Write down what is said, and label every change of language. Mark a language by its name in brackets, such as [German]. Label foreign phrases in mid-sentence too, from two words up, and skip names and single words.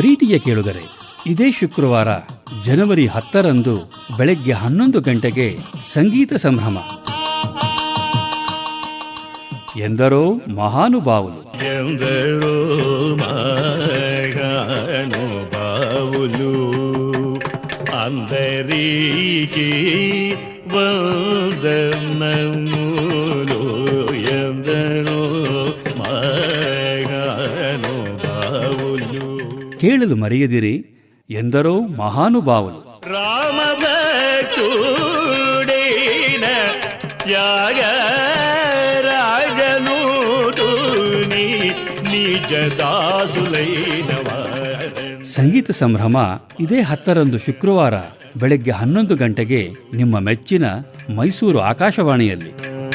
[Kannada] ಪ್ರಿಯ ಕೇಳುಗರೆ, ಇದೇ ಶುಕ್ರವಾರ ಜನವರಿ 10ರಂದು ಬೆಳಗ್ಗೆ 11 ಗಂಟೆಗೆ ಸಂಗೀತ ಸಂಭ್ರಮ. [Telugu] ఎందరో మహానుభావులు. ఎందరో మహానుభావులు అందరికీ వందనములు. ఎందరో మహానుభావులు. [Kannada] ಕೇಳಲು ಮರೆಯದಿರಿ, [Telugu] ఎందరో మహానుభావులు. రామభక్తుడైన త్యాగరాజను నిజ దాసులైన [Kannada] ಸಂಗೀತ ಸಂಭ್ರಮ ಇದೇ 10ರಂದು ಶುಕ್ರವಾರ ಬೆಳಗ್ಗೆ 11 ಗಂಟೆಗೆ ನಿಮ್ಮ ಮೆಚ್ಚಿನ ಮೈಸೂರು ಆಕಾಶವಾಣಿಯಲ್ಲಿ.